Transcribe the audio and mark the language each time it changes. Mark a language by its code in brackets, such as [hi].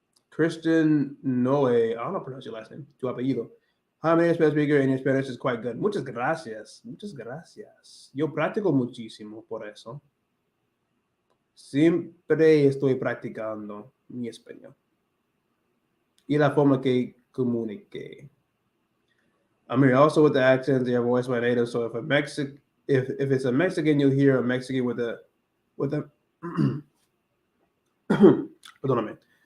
[en] Christian Noe, I don't know how to pronounce your last name. [es] Tu apellido. [en] Hi, my name is Spanish speaker and your Spanish is quite good. [es] Muchas gracias. Muchas gracias. Yo practico muchísimo por eso. Siempre estoy practicando mi español. Y la forma que comunique. [en] I'm here also with the accents. They are voiced by native. So if it's a Mexican, you'll hear a Mexican with a perdóname.